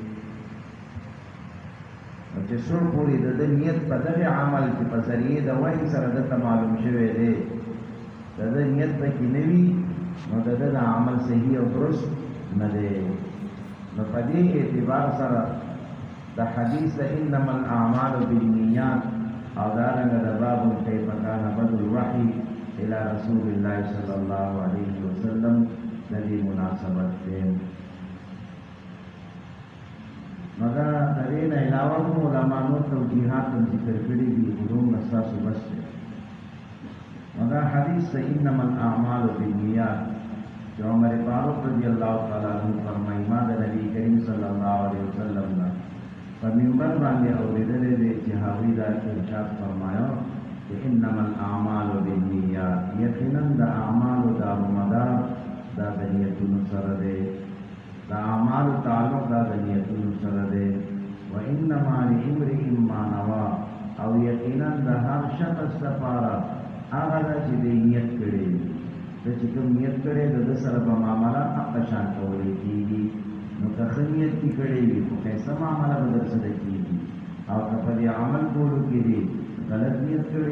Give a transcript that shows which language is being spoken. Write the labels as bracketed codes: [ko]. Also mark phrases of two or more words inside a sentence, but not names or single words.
[ps] نو چې څو پورې د ده نیت په دغې عمل کې په ذریعې د وحي سره دته معلوم شوی دی د ده نیت پکې نه وي نو د ده د عمل صحیح او درست نه دی نو په دې اعتبار سره د حدیث د [ar] انما الاعمال بالنیات [ps] او دارنګه د [ar] باب کیف کان بدء الوحی الى رسول الله صلی الله علیه وسلم [ps] د دې مناسبت دی نو دا د دې نه علاوه هم علماء توجیهات هم ذکر کړي دي علوم اساس بس دی نو دا حدیث د [ar] انما الاعمال بالنیات [ps] جو عمر فاروق [ar] رضی اللہ تعالی عنہ [ps] فرمایي ما د نبی کریم [ar] صلی الله علیه وسلم [ps] نه په منبر باندې اورېدلې دي چې هغوی دا ارشاد فرمایو چې [ar] انما الاعمال بالنیات [ps] یقینا د اعمالو دارومدار دا د نیتونو سره دی د اعمالو تعلق دا د نیتونو سره دی [ar] وانما لامرئ ما نوى [ps] او یقینا د هر شخص لپاره هغه ده چې د نیت کړی د چې کوم نیت کړی د ده سره به معامله هغه شان کولی کېږي نو که ښه نیت کې کړی وي خو ښایسته معامله به در سره کېږي او که په دې عمل کولو کې دې غلط نیت کړی